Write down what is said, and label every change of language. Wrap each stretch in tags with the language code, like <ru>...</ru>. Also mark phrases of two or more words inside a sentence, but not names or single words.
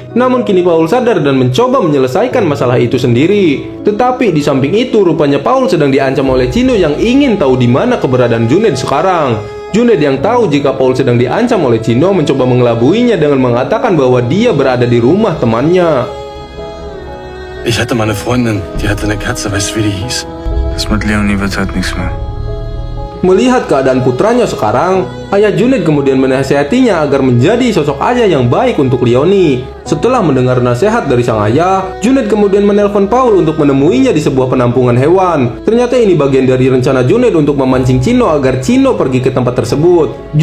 <id>Namun kini Paul sadar dan mencoba menyelesaikan masalah itu sendiri. Tetapi di samping itu, rupanya Paul sedang diancam oleh Chino yang ingin tahu di mana keberadaan Junaid sekarang. Junaid yang tahu jika Paul sedang diancam oleh Chino mencoba mengelabuinya dengan mengatakan bahwa dia berada di rumah temannya.</id> <de>Ich hatte mal eine Freundin, die hatte eine Katze, weißt du, wie die hieß? Das mit Leonie wird halt nichts mehr.</de> <id>Melihat keadaan putranya sekarang, ayah Junaid kemudian menasihatinya agar menjadi sosok ayah yang baik untuk Leonie. Setelah mendengar nasihat dari sang ayah, Junaid kemudian menelpon Paul untuk menemuinya di sebuah penampungan hewan. Ternyata ini bagian dari rencana Junaid untuk memancing Chino agar Chino pergi ke tempat tersebut.</id>